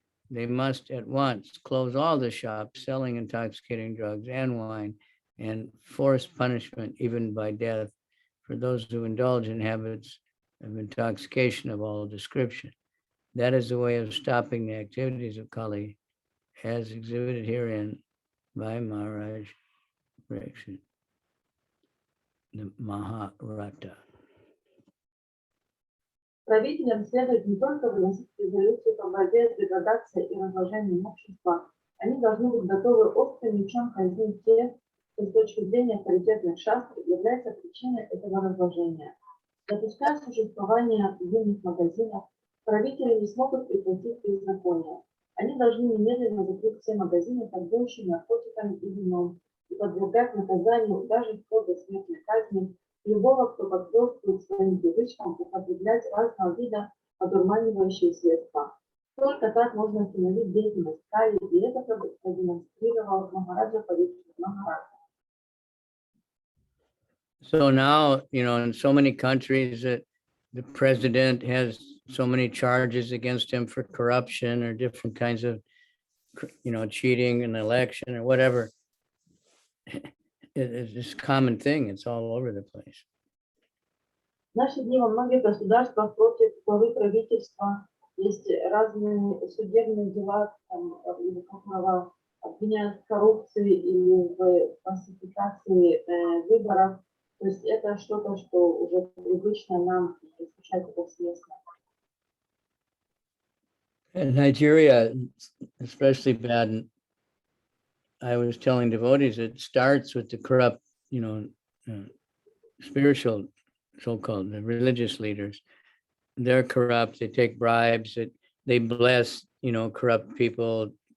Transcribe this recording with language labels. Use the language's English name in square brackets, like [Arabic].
[English] They must at once close all the shops selling intoxicating drugs and wine and force punishment, even by death, for those who indulge in habits of intoxication of all description. That is the way of stopping the activities of Kali, as exhibited herein by Maharaj Parikshit, the Maharata. [Russian] Правителям следует не только выносить резолюции по борьбе с деградацией и разложением общества, они должны быть готовы острым мечом казнить тех, кто с точки зрения авторитетных шастр является причиной этого разложения. Допуская существование винных магазинов, правители не смогут прекратить беззаконие. Они должны немедленно закрыть все магазины, торгующие наркотиками и вином, и подвергать наказанию даже вплоть до смертной казни любого, кто потворствует своим привычкам употреблять разного вида одурманивающие средства. Только так можно остановить деятельность Кали, и это продемонстрировал Махараджа Парикшит Махарадж. [English] So now, in so many countries that the president has so many charges against him for corruption or different kinds of, cheating in an election or whatever. It's just a common thing. It's all over the place. [Russian] В наши дни во многих государствах против главы правительства есть разные судебные дела, или которого обвиняют в коррупции или в фальсификации выборов. То есть это что-то, что уже привычно нам встречать повсеместно. [English] In Nigeria, especially bad. And I was telling devotees, it starts with the corrupt, spiritual, so-called the religious leaders. They're corrupt. They take bribes. They bless, corrupt people.